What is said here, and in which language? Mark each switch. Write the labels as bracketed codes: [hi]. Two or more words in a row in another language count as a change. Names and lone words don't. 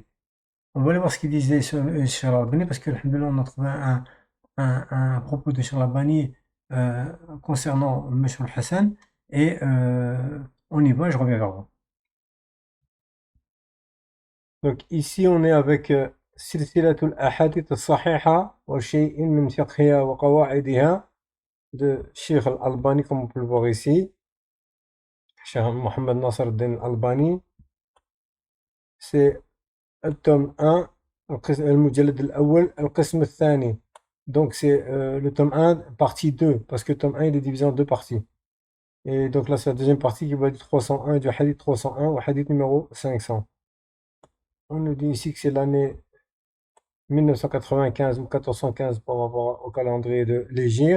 [fr] On va aller voir ce qu'il disait sur Cheikh Al-Albani, parce que, alhamdoulilah, on a trouvé un propos de Cheikh Al-Albani concernant M. Al-Hassan, et on y va, je reviens vers vous. Donc ici, on est avec Silsilatul Ahadith al-Sahiha wa shay'in min fiqhiha wa qawa'idiha de Cheikh Al-Albani, comme on peut le voir ici. Cheikh Mohammed Nasr al-Din Al-Albani. C'est le tome 1, [ar] المجلد الأول القسم الثاني. [fr] Donc c'est le tome 1, partie 2, parce que le tome 1 il est divisé en deux parties. Et donc là c'est la deuxième partie qui va du 301 et du hadith 301 au hadith numéro 500. On nous dit ici que c'est l'année 1995 ou 1415 par rapport au calendrier de l'Hégire.